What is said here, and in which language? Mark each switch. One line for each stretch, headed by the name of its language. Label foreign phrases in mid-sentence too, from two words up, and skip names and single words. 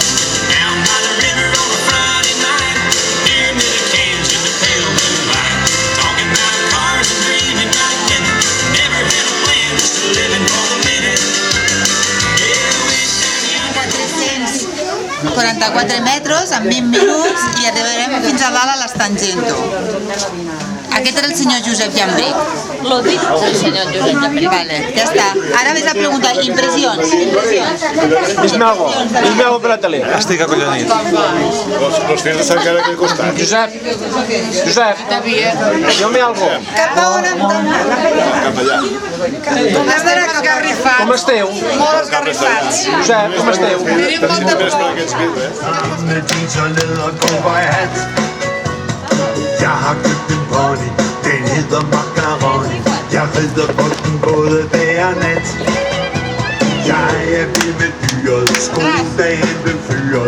English: Down by the river on a Friday night, near me the cans in the pale moonlight. Talking about cars and dreaming about a minute. Never had a plan, just living for the minute. Yeah, we down
Catalan: 44 metres en 20 minuts i arribarem fins a dalt a l'Estangento. Aquest era el senyor Josep Llambric.
Spanish: Lo dicho el señor Josep Llambric.
Catalan: Vale, ja està. Ara ves a preguntar impressions.
Spanish: Dime algo
Catalan: per la tele. Estic acollonit. Los fills de Sant Cara aquí al costat. Josep, digue'm algo. Cap a on Cap allà. Com estarà esgarrifat? Com esteu? Molt esgarrifats. Josep, com esteu? Tenim molta por.
Danish: Med jeans og lædergå på hat. Jeg har købt en pony, den hedder Macaroni. Jeg rider på den både dag og nat. Jeg er vild med dyret, skoledagen blev fyret.